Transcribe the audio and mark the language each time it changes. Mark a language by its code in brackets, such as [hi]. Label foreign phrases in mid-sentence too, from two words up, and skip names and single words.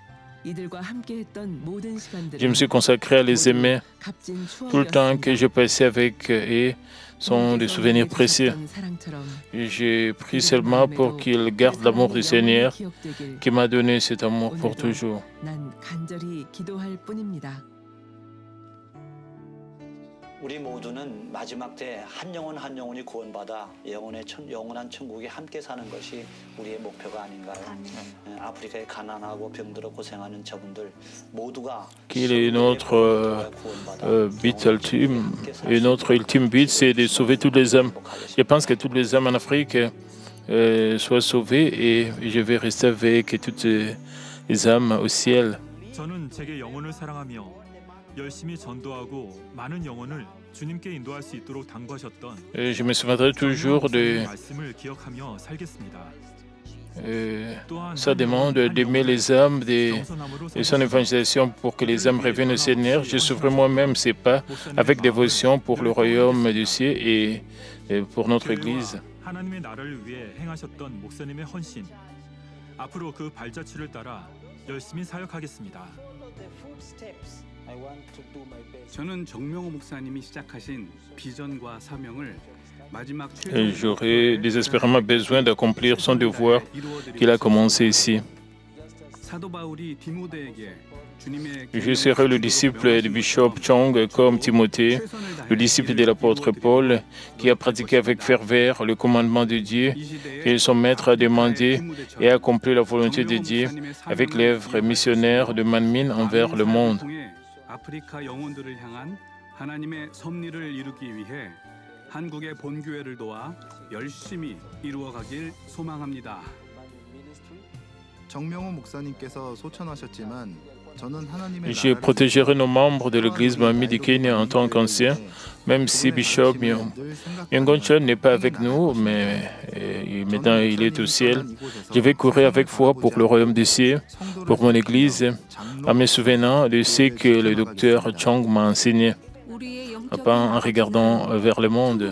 [fr] Je me suis consacré à les aimer. Tout le temps que j'ai passé avec eux sont des souvenirs précieux. Je prie seulement pour qu'ils gardent l'amour du Seigneur qui m'a donné cet amour pour toujours. [ko] 우리 모두는 마지막 때 한 영혼 한 영혼이 구원받아 영원한 천국에 함께 사는 것이 우리의 목표가 아닌가요? 아프리카에 가난하고 병들어 고생하는 저분들 모두가 [fr] Quel est notre but ultime? Et notre ultime but, c'est de sauver toutes les âmes. Je pense que toutes les âmes en Afrique soient sauvées et je vais rester avec toutes les âmes au ciel. [ko] 저는 제게 영혼을 사랑하며 열심히 전도하고 많은 영혼을 주님께 인도할 수 있도록 당부하셨던 [fr] Je me souviendrai toujours de [ko] 말씀을 기억하며 살겠습니다. [fr] sa demande d'aimer les âmes et son évangélisation pour que les âmes reviennent au Seigneur. Je suivrai moi-même ces pas avec dévotion pour le royaume du ciel et pour notre Église. [ko] 하나님의 나라를 위해 행하셨던 목사님의 헌신, 앞으로 그 발자취를 따라 열심히 사역하겠습니다. 저는 정명호 목사님이 시작하신 비전과 사명을 [fr] J'aurai désespérément besoin d'accomplir son devoir qu'il a commencé ici. Je serai le disciple du Bishop Chong comme Timothée. le disciple de l'apôtre Paul, qui a pratiqué avec ferveur le commandement de Dieu, et son maître a demandé et accompli la volonté de Dieu avec l'œuvre missionnaire de Manmin envers le monde. [ko] 아프리카 영혼들을 향한 하나님의 섭리를 이루기 위해 한국의 본교회를 도와 열심히 이루어가길 소망합니다. 정명호 목사님께서 소천하셨지만 [fr] Je protégerai nos membres de l'église Manmin du Kenya en tant qu'ancien, même si Bishop Myongchon n'est pas avec nous, mais maintenant il est au ciel. Je vais courir avec foi pour le royaume des cieux, pour mon église, en me souvenant de ce que le docteur Chong m'a enseigné, pas en regardant vers le monde.